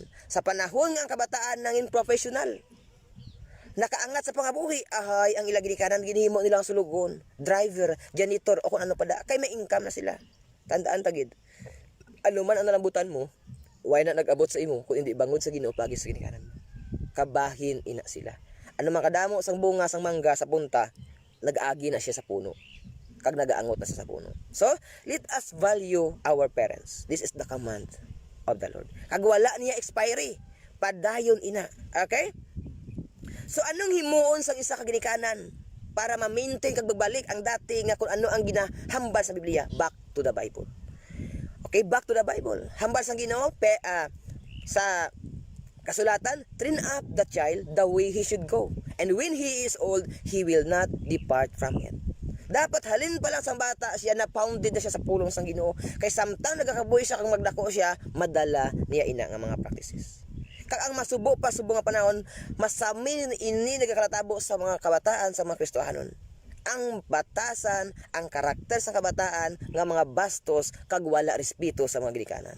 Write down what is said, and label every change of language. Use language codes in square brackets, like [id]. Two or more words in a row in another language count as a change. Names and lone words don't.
[hil] Sa panahon nga ang kabataan nangin professional, nakaangat sa pangabuhi, ahay, ang ilang ginikanan, ginihimo nilang sulugon, driver, janitor, o kung ano pa da, kay may income na sila. Tandaan tagid, ano man ang nalambutan mo, why na nag-abot sa imo, kung hindi bangod sa Ginoo pagi sa ginikanan. Kabahin ina sila. Ano man kadamo sang bunga sang mangga sa punta, nag-agi na siya sa puno. Kag nagaangot na siya sa puno. [en] So, let us value our parents. This is the command of the Lord. [hil] Kag wala niya expiry, padayon ina. Okay? So, anong himuon sang isa ka ginikanan para ma-maintain kag magbalik ang dati nga kung ano ang ginahambal sa Biblia? [en] Back to the Bible. Okay, back to the Bible. [hil] Hambal sang Ginoo sa kasulatan, [en] train up the child the way he should go. And when he is old, he will not depart from it. [hil] Dapat halin pa lang sa bata siya na founded na siya sa pulong sang Ginoo. Kay samtang nagakabuhi siya kang magdako siya, madala niya ina nga mga practices. Kag ang masubo pa subo nga panahon, masamin ini nagakalatabo sa mga kabataan sa mga Kristohanon. Ang batasan, ang karakter sa kabataan nga mga bastos kag wala respeto sa mga ginikanan.